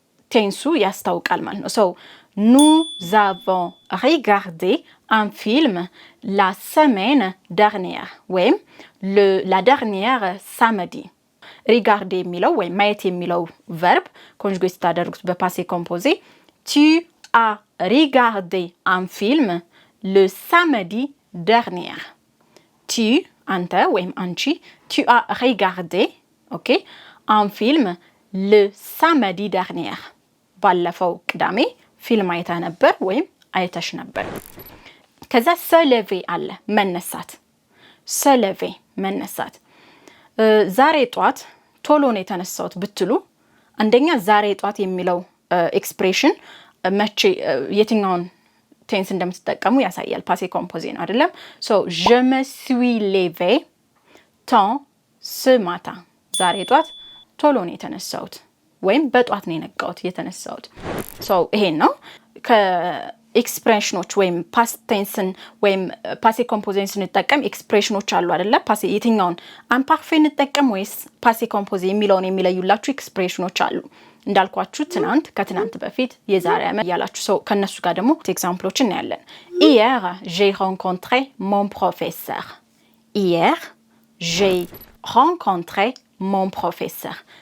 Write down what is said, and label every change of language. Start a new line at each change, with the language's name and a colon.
Amharic: ቴንሱ ያስታውቃል ማለት ነው።
French: ሶ nous avons regardé un film la semaine dernière ወይም la dernière samedi regarder
Amharic: የሚለው ወይም ማየት የሚለው ቨርብ ኮንጁጌት ታደርጉት በፓሴ ኮምፖዜ
French: tu as regardé un film le samedi dernier. Tu, ante,
Amharic: ወይም አንቺ,
French: tu as regardé, ok, un film le samedi dernier.
Amharic: ባለፈው ቅዳሜ ፊልም አይታ ነበር ወይም አይተሽ ነበር። ከዛ se lever አለ መነሳት። se lever መነሳት። ዛሬ ጧት ቶሎ ነው የተነሳሁት ብትሉ አንደኛ ዛሬ ጧት የሚለው ኤክስፕሬሽን መቼ የትኛውን ቴንስ እንደምትጠቀሙ ያሳያል። ፓሴ ኮምፖዜ ነው አይደለም? ሶ
French: je me suis levé tôt ce matin
Amharic: ዛሬ ጧት ቶሎ ነው የተነሳሁት ወይም በጧት ነው የተነሳሁት። ሶ ይሄን ነው ከኤክስፕሬሽኖች ወይም ፓስት ቴንስን ወይም ፓሴ ኮምፖዜን ስንጠቀም ኤክስፕሬሽኖች አሉ አይደለ? ፓሴ የትኛውን አምፓርፌ እንጠቀም ወይስ ፓሴ ኮምፖዜ የሚለውን የሚለዩላችሁ ኤክስፕሬሽኖች አሉ። እንዳልኳችሁ ትናንት ከትናንት በፊት የዛሬ ዓመት ያላችሁ ሰው ከነሱ ጋር ደግሞ ኤግዛምፕሎችን እናያለን።
French: Hier j'ai rencontré mon professeur. Hier j'ai rencontré mon professeur.